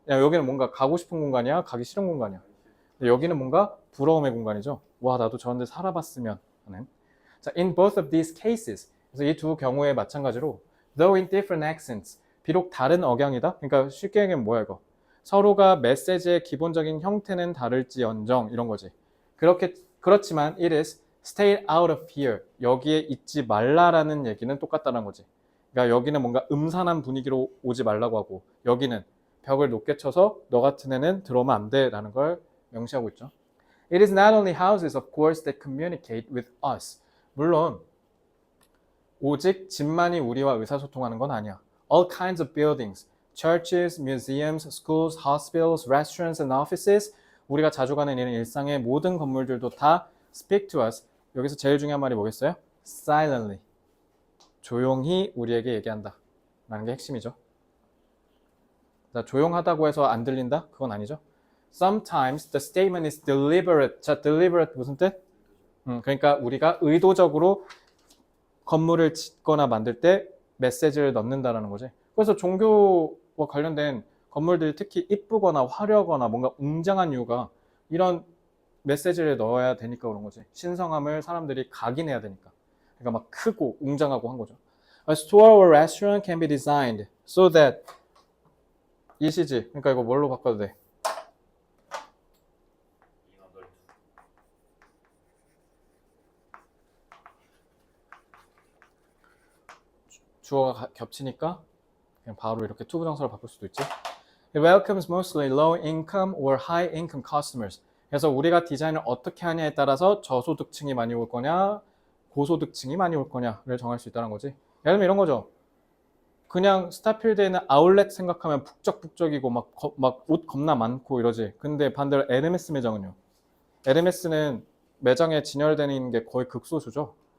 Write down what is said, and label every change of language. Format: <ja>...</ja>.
<ko>야, 여기는 뭔가 가고 싶은 공간이야, 가기 싫은 공간이야. 여기는 뭔가 부러움의 공간이죠. 와, 나도 저런 데 살아봤으면 하는. 자,</ko> <en>in both of these cases.</en> <ko>그래서 이 두 경우에 마찬가지로</ko> <en>though in different accents.</en> <ko>비록 다른 억양이다. 그러니까 쉽게 얘기하면 뭐야 이거. 서로가 메시지의 기본적인 형태는 다를지언정 이런 거지. 그렇지만</ko> <en>it is stay out of here.</en> <ko>여기에 있지 말라라는 얘기는 똑같다는 거지. 그러니까 여기는 뭔가 음산한 분위기로 오지 말라고 하고 여기는 벽을 높게 쳐서 너 같은 애는 들어오면 안 돼라는 걸 명시하고 있죠.</ko> <en>It is not only houses, of course, that communicate with us.</en> <ko>물론 오직 집만이 우리와 의사소통하는 건 아니야.</ko> <en>All kinds of buildings, churches, museums, schools, hospitals, restaurants and offices.</en> <ko>우리가 자주 가는 이런 일상의 모든 건물들도 다</ko> <en>speak to us.</en> <ko>여기서 제일 중요한 말이 뭐겠어요?</ko> <en>Silently.</en> <ko>조용히 우리에게 얘기한다. 라는 게 핵심이죠. 자, 조용하다고 해서 안 들린다? 그건 아니죠.</ko> <en>Sometimes the statement is deliberate.</en> <ko>자, deliberate 무슨 뜻? 그러니까 우리가 의도적으로 건물을 짓거나 만들 때 메시지를 넣는다라는 거지. 그래서 종교와 관련된 건물들이 특히 이쁘거나 화려하거나 뭔가 웅장한 이유가 이런 메시지를 넣어야 되니까 그런 거지. 신성함을 사람들이 각인해야 되니까. 그러니까 막 크고 웅장하고 한 거죠.</ko> <en>A store or restaurant can be designed so that 이시지.</en> <ko>그러니까 이거 뭘로 바꿔도 돼? 주어가 겹치니까 그냥 바로 이렇게 투부정사로 바꿀 수도 있지.</ko> <en>It welcomes mostly low income or high income customers.</en> <ko>그래서 우리가 디자인을 어떻게 하냐에 따라서 저소득층이 많이 올 거냐, 고소득층이 많이 올 거냐를 정할 수 있다는 거지. 예를 들면 이런 거죠. 그냥 스타필드에 있는 아울렛 생각하면 북적북적이고 막 옷 겁나 많고 이러지. 근데 반대로 에르메스 매장은요. 에르메스는 매장에 진열되는 게 거의 극소수죠.</ko>